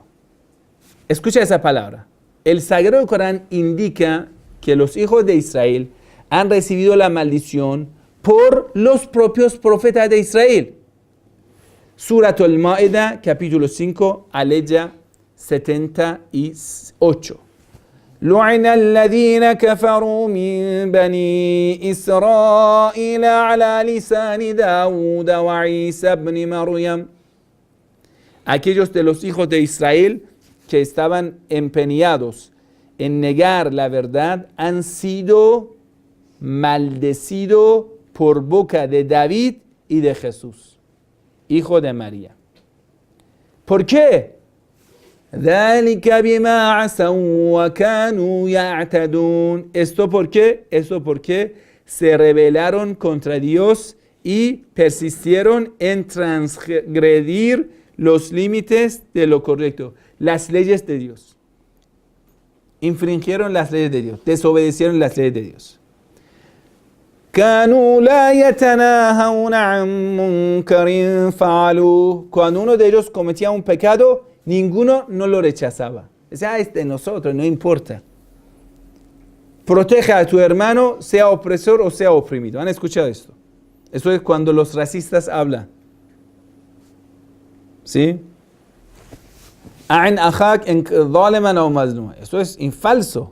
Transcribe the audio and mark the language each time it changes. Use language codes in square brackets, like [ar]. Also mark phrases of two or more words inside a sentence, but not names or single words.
[es] Escucha esa palabra. El Sagrado Corán indica que los hijos de Israel han recibido la maldición por los propios profetas de Israel. Surat al-Ma'ida, capítulo 5, aleya 78. [ar] لعن الذين كفروا من بني إسرائيل على لسان داود وعيسى بن مريم. [es] Aquellos de los hijos de Israel que estaban empeñados en negar la verdad han sido maldecidos por boca de David y de Jesús, hijo de María. ¿Por qué? [ar] ذلك بما عصوا وكانوا يعتدون. [es] ¿Esto por qué? Esto porque se rebelaron contra Dios y persistieron en transgredir los límites de lo correcto, las leyes de Dios. Infringieron las leyes de Dios, desobedecieron las leyes de Dios. [ar] كانوا لا يتناهون عن منكر فعلوه. [es] Cuando uno de ellos cometía un pecado, ninguno no lo rechazaba. Decía, es de nosotros, no importa. Protege a tu hermano, sea opresor o sea oprimido. ¿Han escuchado esto? Eso es cuando los racistas hablan. ¿Sí? Eso es falso.